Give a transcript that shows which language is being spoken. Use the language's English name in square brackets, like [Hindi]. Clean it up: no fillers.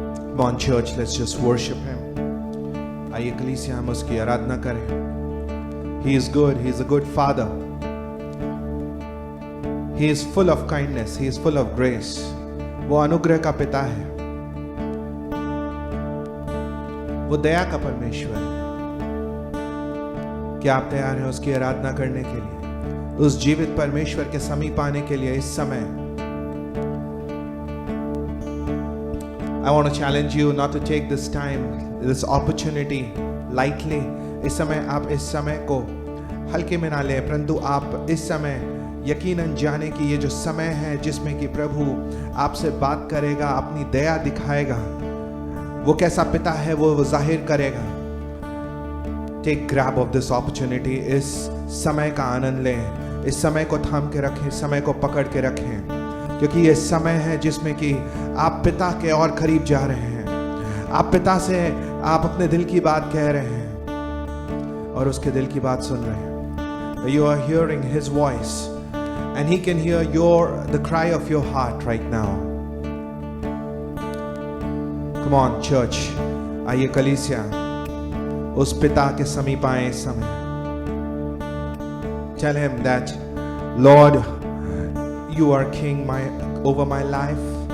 [English] Come on church, let's just worship him. [Hindi] आइए कलीसिया हम उसकी आराधना करें. [English] He is good, he is a good father. He is full of kindness, he is full of grace. [Hindi] वो अनुग्रह का पिता है, वो दया का परमेश्वर है. क्या आप तैयार हैं उसकी आराधना करने के लिए, उस जीवित परमेश्वर के समीप आने के लिए इस समय? [English] I want to challenge you not to take this time, this opportunity lightly. [Hindi] इस समय आप इस समय को हल्के में ना लें, परंतु आप इस समय यकीनन जाने कि ये जो समय है जिसमें कि प्रभु आपसे बात करेगा, अपनी दया दिखाएगा, वो कैसा पिता है वो जाहिर करेगा. [English] Take grab of this opportunity. [Hindi] इस समय का आनंद लें, इस समय को थाम के रखें, समय को पकड़ के रखें, क्योंकि ये समय है जिसमें कि आप पिता के और करीब जा रहे हैं. आप पिता से आप अपने दिल की बात कह रहे हैं और उसके दिल की बात सुन रहे हैं. [English] You are hearing his voice and he can hear the cry of your heart right now. Come on church, [Hindi] आइए कलीसिया उस पिता के समीप आए इस समय. [English] Tell him that Lord, you are king over my life.